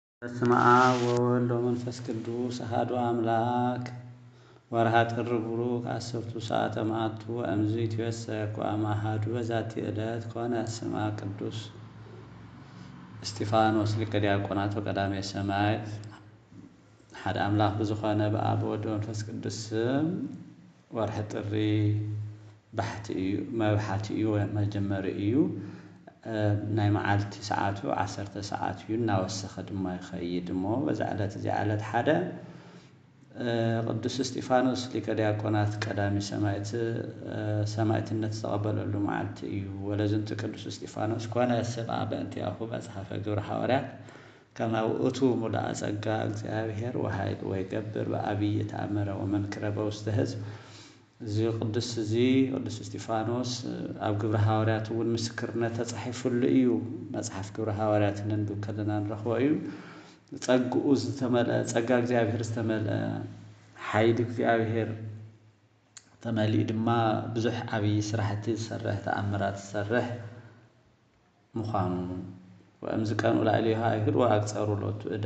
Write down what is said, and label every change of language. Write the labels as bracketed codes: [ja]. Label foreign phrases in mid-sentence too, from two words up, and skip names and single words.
[gez] በስመ አብ ወወልድ ወመንፈስ ቅዱስ አሐዱ አምላክ። ወርኃ ጥር ቡሩክ አስርቱ ሰዓተ መዓልቱ ወእምዝ ይትወሰክ ወአማሃዱ በዛቲ ዕለት ኮነ ስማ ቅዱስ እስጢፋኖስ ሊቀ ዲያቆናት ወቀዳሜ ሰማዕት። [ti] ሓደ አምላክ ብዝኾነ በአብ ወወልድ ወመንፈስ ቅዱስ ስም ወርሒ ጥሪ መብሓቲ እዩ መጀመሪ እዩ። ናይ መዓልቲ ሰዓቱ 10 ሰዓት እዩ እናወሰኸ ድማ ይኸይድ እሞ በዛ ዕለት እዚኣ ዕለት ሓደ ቅዱስ እስጢፋኖስ ሊቀ ዲያቆናት ቀዳሚ ሰማዕትነት ዝተቐበለሉ መዓልቲ እዩ። [gez] ወለዝንቱ ቅዱስ እስጢፋኖስ ኮነ ሰብአ በእንቲአሁ መጽሐፈ ግብረ ሐዋርያት ከመ ውእቱ ሙሉአ ጸጋ እግዚአብሔር ወኃይል ወይገብር በአብይ ተአምረ ወመንክረ በውስተ ሕዝብ። [ti] እዚ ቅዱስ እስጢፋኖስ ኣብ ግብረ ሐዋርያት እውን ምስክርነት ተጻሒፉሉ እዩ። መጽሐፍ ግብረ ሐዋርያት ነንብብ ከለና ንረኽቦ እዩ። ጸግኡ ዝተመልአ ጸጋ እግዚአብሔር ዝተመልአ ሓይሊ እግዚአብሔር ተመሊኡ ድማ ብዙሕ ዓብይ ስራሕቲ ዝሰርሕ ተኣምራት ዝሰርሕ ምዃኑ [gez] ወእምዝ ቀንኡ ላዕሌሁ አይሁድ ወአቅጸሩ ሎቱ እደ